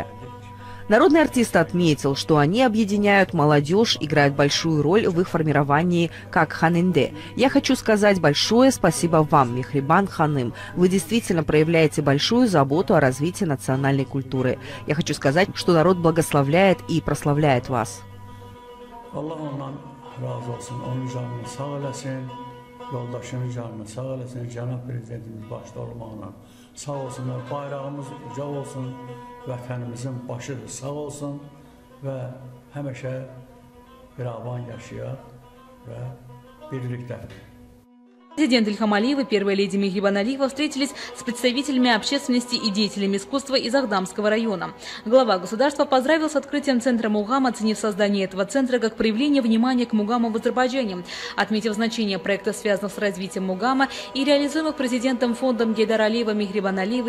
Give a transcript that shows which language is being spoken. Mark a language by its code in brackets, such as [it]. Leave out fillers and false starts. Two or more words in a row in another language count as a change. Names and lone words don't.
[ru] Народный артист отметил, что они объединяют молодежь, играют большую роль в их формировании как ханенде. Я хочу сказать большое спасибо вам, Мехрибан Ханым. Вы действительно проявляете большую заботу о развитии национальной культуры. Я хочу сказать, что народ благословляет и прославляет вас. [az] Sağ olsunlar, bayrağımız uca olsun, vətənimizin başı sağ olsun və həmişə biravan yaşayaq və birlikdə. [ru] Президент Ильхам Алиев и первая леди Мехрибан Алиева встретились с представителями общественности и деятелями искусства из Ахдамского района. Глава государства поздравил с открытием центра мугам, оценив создание этого центра как проявление внимания к мугаму в Азербайджане, отметив значение проекта, связанных с развитием мугама и реализуемых президентом фондом Гейдара Алиева Мехрибан Алиевой.